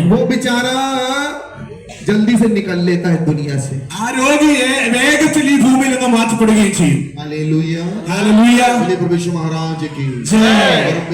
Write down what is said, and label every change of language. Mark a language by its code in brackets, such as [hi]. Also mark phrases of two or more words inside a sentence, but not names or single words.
[hi] वो बेचारा जल्दी से निकल लेता है दुनिया से। [ml] ആ രോഗിയെ വേഗത്തിൽ ഈ ഭൂമിയിൽ നിന്ന് മാറ്റപ്പെടുകയും ചെയ്യും. [hi] हालेलुया, [ml] ഹല്ലേലൂയ. [hi] बोले प्रभु यीशु महाराज की [ml] ജയ.